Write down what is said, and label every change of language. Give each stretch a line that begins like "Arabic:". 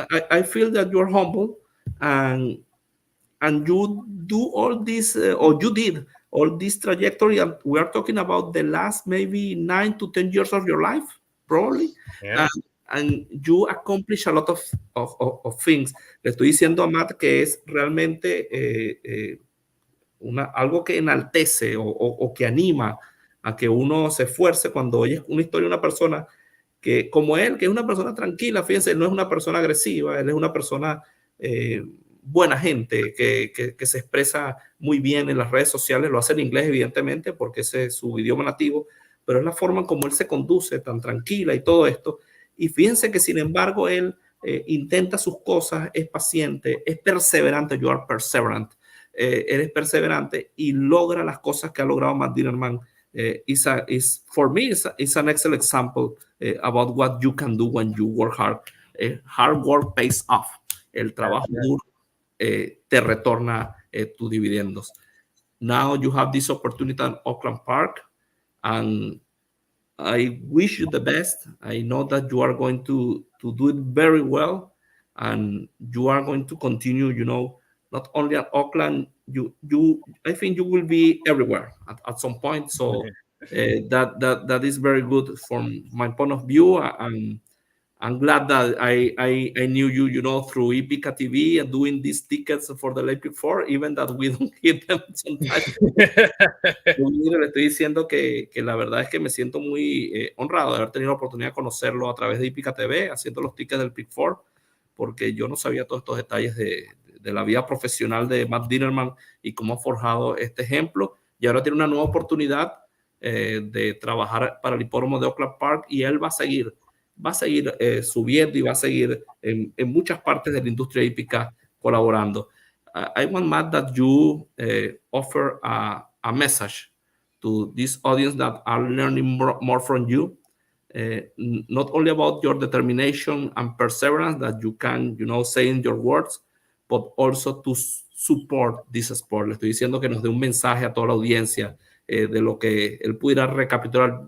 English: I feel that you're humble, and you do all this, or you did all this trajectory, and we are talking about the last maybe 9 to 10 years of your life, probably. Yeah. And you accomplish a lot of things.
Spanish: Le estoy diciendo a Matt que es realmente algo que enaltece o que anima a que uno se esfuerce cuando oye una historia de una persona que, como él, que es una persona tranquila. Fíjense, él no es una persona agresiva, él es una persona buena gente, que se expresa muy bien en las redes sociales, lo hace en inglés evidentemente porque ese es su idioma nativo, pero es la forma en como él se conduce, tan tranquila y todo esto. Y fíjense que sin embargo él intenta sus cosas, es paciente, es perseverante.
English: You are perseverant.
Spanish: Eres perseverante y logra las cosas que ha logrado Matt Dinerman.
English: For me, it's an excellent example about what you can do when you work hard. Hard work pays off.
Spanish: El trabajo duro te retorna tus dividendos.
English: Now you have this opportunity in Oakland Park, and I wish you the best. I know that you are going to do it very well, and you are going to continue, not only at Auckland, I think you will be everywhere at some point. So that is very good from my point of view. And I'm glad that I knew you, through Epica TV and doing these tickets for the Olympic 4, even that we don't hit them sometimes.
Spanish: Le estoy diciendo que la verdad es que me siento muy honrado de haber tenido la oportunidad de conocerlo a través de Epica TV, haciendo los tickets del Pick 4, porque yo no sabía todos estos detalles de la vida profesional de Matt Dinerman y cómo ha forjado este ejemplo. Y ahora tiene una nueva oportunidad de trabajar para el hipódromo de Oakland Park, y él va a seguir subiendo, y va a seguir en muchas partes de la industria hípica colaborando.
English: I want, Matt, that you offer a message to this audience that are learning more from you, not only about your determination and perseverance that you can, say in your words, but also to support this sport.
Spanish: Le estoy diciendo que nos dé un mensaje a toda la audiencia de lo que él pudiera recapitular.